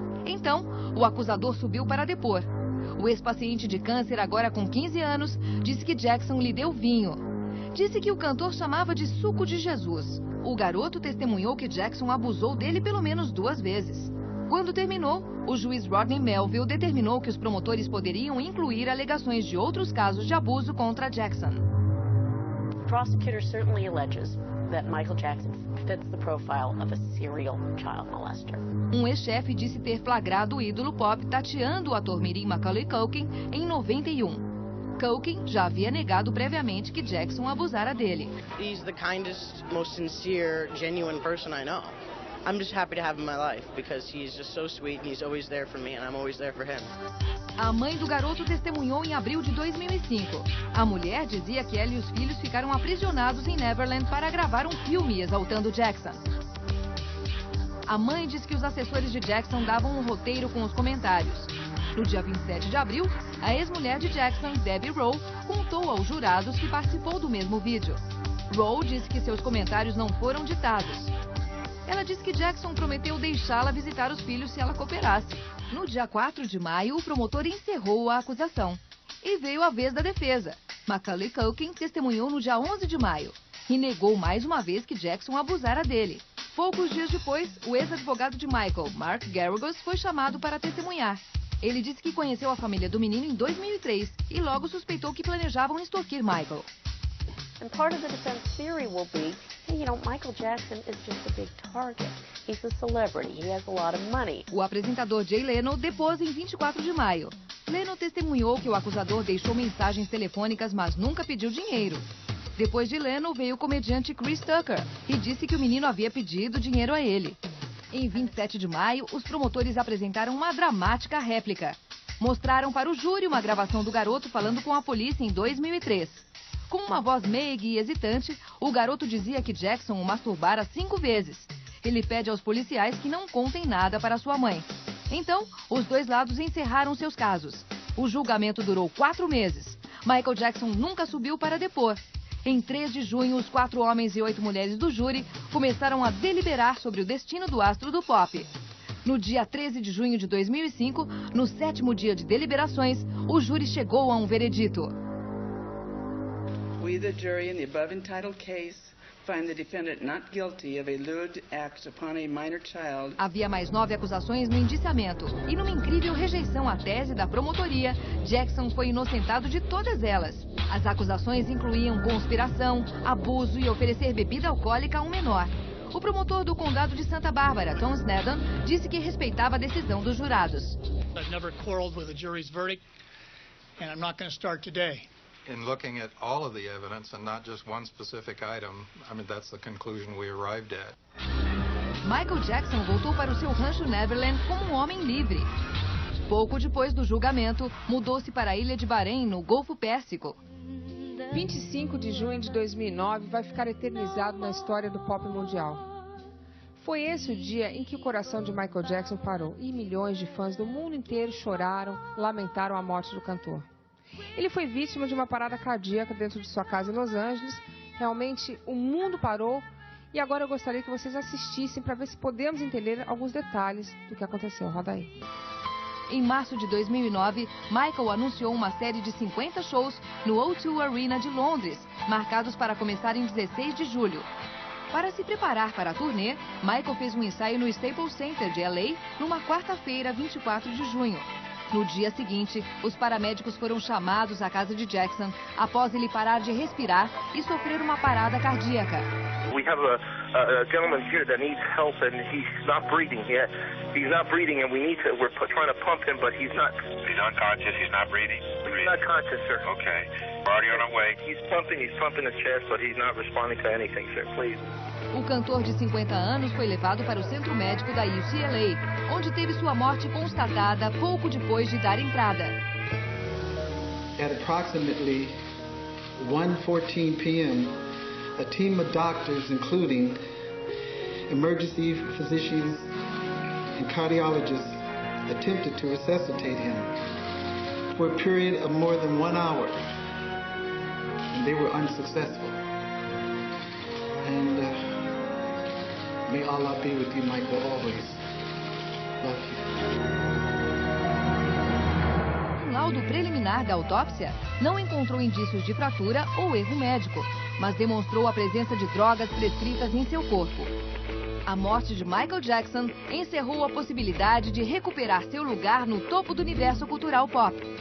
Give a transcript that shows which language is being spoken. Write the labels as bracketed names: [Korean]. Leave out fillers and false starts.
[Portuguese] Então, o acusador subiu para depor. O ex-paciente de câncer, agora com 15 anos, disse que Jackson lhe deu vinho. Disse que o cantor chamava de suco de Jesus. O garoto testemunhou que Jackson abusou dele pelo menos 2 vezes. Quando terminou, o juiz Rodney Melville determinou que os promotores poderiam incluir alegações de outros casos de abuso contra Jackson. [English] The prosecutor certainly alleges that Michael Jackson fits the profile of a serial child molester. [Portuguese] Um ex-chefe disse ter flagrado o ídolo pop tateando o ator mirim Macaulay Culkin em 91. Culkin já havia negado previamente que Jackson abusara dele. [English] He's the kindest, most sincere, genuine person I know. I'm just happy to have him in my life because he's just so sweet and he's always there for me and I'm always there for him. [Portuguese] A mãe do garoto testemunhou em abril de 2005. A mulher dizia que ela e os filhos ficaram aprisionados em Neverland para gravar um filme exaltando Jackson. A mãe diz que os assessores de Jackson davam um roteiro com os comentários. No dia 27 de abril, a ex-mulher de Jackson, Debbie Rowe, contou aos jurados que participou do mesmo vídeo. Rowe disse que seus comentários não foram ditados. Ela disse que Jackson prometeu deixá-la visitar os filhos se ela cooperasse. No dia 4 de maio, o promotor encerrou a acusação. E veio a vez da defesa. Macaulay Culkin testemunhou no dia 11 de maio e negou mais uma vez que Jackson abusara dele. Poucos dias depois, o ex-advogado de Michael, Mark Geragos, foi chamado para testemunhar. Ele disse que conheceu a família do menino em 2003 e logo suspeitou que planejavam extorquir Michael. [English] And part of the defense theory will be, you know, Michael Jackson is just a big target. He's a celebrity. He has a lot of money. [Portuguese] O apresentador Jay Leno depôs em 24 de maio. Leno testemunhou que o acusador deixou mensagens telefônicas, mas nunca pediu dinheiro. Depois de Leno, veio o comediante Chris Tucker e disse que o menino havia pedido dinheiro a ele. Em 27 de maio, os promotores apresentaram uma dramática réplica. Mostraram para o júri uma gravação do garoto falando com a polícia em 2003. Com uma voz meiga e hesitante, o garoto dizia que Jackson o masturbara 5 vezes. Ele pede aos policiais que não contem nada para sua mãe. Então, os dois lados encerraram seus casos. O julgamento durou 4 meses. Michael Jackson nunca subiu para depor. Em 3 de junho, os 4 homens e 8 mulheres do júri começaram a deliberar sobre o destino do astro do pop. No dia 13 de junho de 2005, no 7º dia de deliberações, o júri chegou a um veredito. [English] We, the jury, in the above entitled case, find the defendant not guilty of a lewd act upon a minor child. [Portuguese] Havia mais 9 acusações no indiciamento e, numa incrível rejeição à tese da promotoria, Jackson foi inocentado de todas elas. As acusações incluíam conspiração, abuso e oferecer bebida alcoólica a um menor. O promotor do condado de Santa Bárbara, Tom Snedden, disse que respeitava a decisão dos jurados. [English] I've never quarreled with the jury's verdict, and I'm not going to start today. In looking at all of the evidence and not just one specific item, I mean, that's the conclusion we arrived at. [Portuguese] Michael Jackson voltou para o seu rancho Neverland como um homem livre. Pouco depois do julgamento, mudou-se para a ilha de Bahrein, no Golfo Pérsico. 25 de junho de 2009 vai ficar eternizado na história do pop mundial. Foi esse o dia em que o coração de Michael Jackson parou e milhões de fãs do mundo inteiro choraram, lamentaram a morte do cantor. Ele foi vítima de uma parada cardíaca dentro de sua casa em Los Angeles. Realmente, o mundo parou e agora eu gostaria que vocês assistissem para ver se podemos entender alguns detalhes do que aconteceu. Roda aí. Em março de 2009, Michael anunciou uma série de 50 shows no O2 Arena de Londres, marcados para começar em 16 de julho. Para se preparar para a turnê, Michael fez um ensaio no Staples Center de LA numa quarta-feira, 24 de junho. No dia seguinte, os paramédicos foram chamados à casa de Jackson após ele parar de respirar e sofrer uma parada cardíaca. [English] We have a gentleman here that needs help and he's not breathing yet. He's not breathing and we're trying to pump him, but he's not. He's unconscious, he's not breathing? He's not conscious, sir. Okay. We're already on our way. He's pumping his chest, but he's not responding to anything, sir. Please. [Portuguese] O cantor de 50 anos foi levado para o centro médico da UCLA, onde teve sua morte constatada pouco depois de dar entrada. [English] At approximately 1:14 p.m., a team of doctors, including emergency physicians and cardiologists, attempted to resuscitate him for a period of more than 1 hour, and they were unsuccessful. And may Allah be with you, Michael, always. Love you. [Portuguese] Um laudo preliminar da autópsia não encontrou indícios de fratura ou erro médico, mas demonstrou a presença de drogas prescritas em seu corpo. A morte de Michael Jackson encerrou a possibilidade de recuperar seu lugar no topo do universo cultural pop.